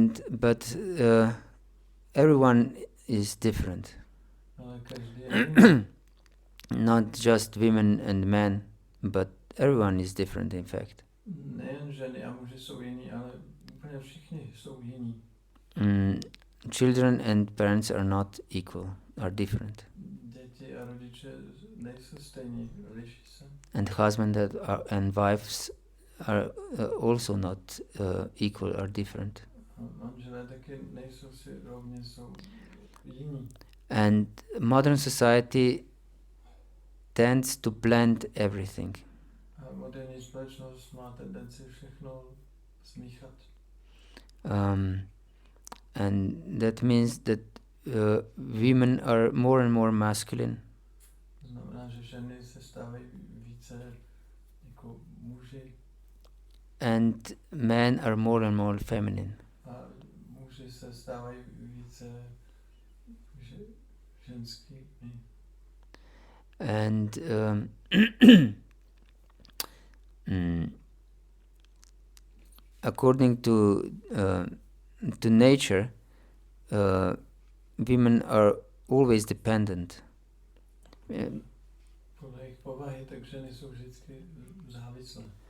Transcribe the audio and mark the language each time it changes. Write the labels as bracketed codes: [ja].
[en] But everyone is different. [cs] Ale každý je jiný. [en] Not just women and men, but everyone is different in fact. [cs] Nejen ženy a muži jsou jiní, ale úplně všichni jsou jiní. [en] Children and parents are not equal, are different. [cs] Děti a rodiče nejsou stejní, liší se. [en] And husband and wives are also not equal, are different. [cs] Manželé taky nejsou si rovně, jsou jiní. [en] And modern society tends to blend everything. [cs] A moderní společnost má tendenci všechno smíchat. [en] And that means that women are more and more masculine. [cs] Znamená, že ženy se stávají více jako muži. [en] And men are more and more feminine. [cs] A muži se stávají více ženský. [en] And according to nature, women are always dependent. [cs] Podle jejich povahy, tak ženy jsou vždycky závislé.